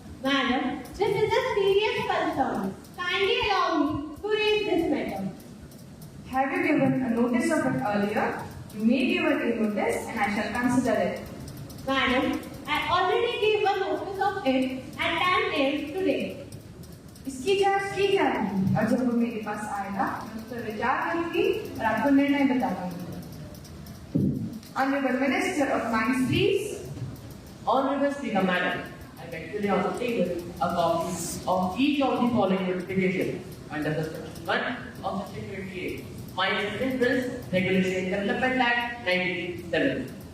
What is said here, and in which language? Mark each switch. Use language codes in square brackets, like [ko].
[en] Madam, this is a serious concern. Kindly allow me to raise this matter. Have you given a notice of it earlier? You may give a notice and I shall consider it. Madam, I already gave a notice of it at 10 a.m. today. [hi] इसकी जांच की जाएगी और जब वो मेरे पास आएगा मैं उस पर विचार करूंगी और आपको निर्णय बता दूंगी। [en] Honorable Minister of Mines, please. Honorable Speaker Madam, I beg to lay on the table a copy of each of the following notifications under the Section 1 of Section 28, Mines Minerals Regulation and Development Act 1987.